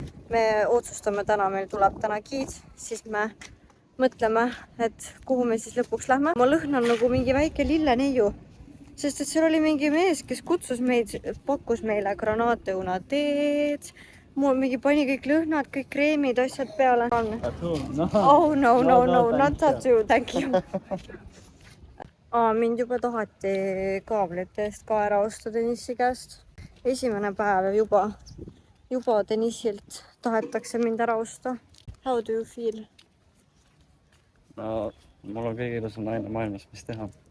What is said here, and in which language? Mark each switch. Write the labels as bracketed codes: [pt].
[et] me otsustame täna, meil tuleb täna giid, siis me mõtleme, et kuhu me siis lõpuks lähme. ma lõhnan nagu mingi väike lilleneiu, sest et seal oli mingi mees, kes kutsus meid, pakkus meile granaatõunateed. mul mingi pani kõik lõhnad, kõik kreemid, asjad peale. [en] Oh no, not tattoo, thank you. [et] mind juba tahati kaablite eest ka ära osta Denissi käest. esimene päev juba Denissilt tahetakse mind ära osta. [en] How do you feel? [et] no mul on kõige ilusam naine maailmas, mis teha.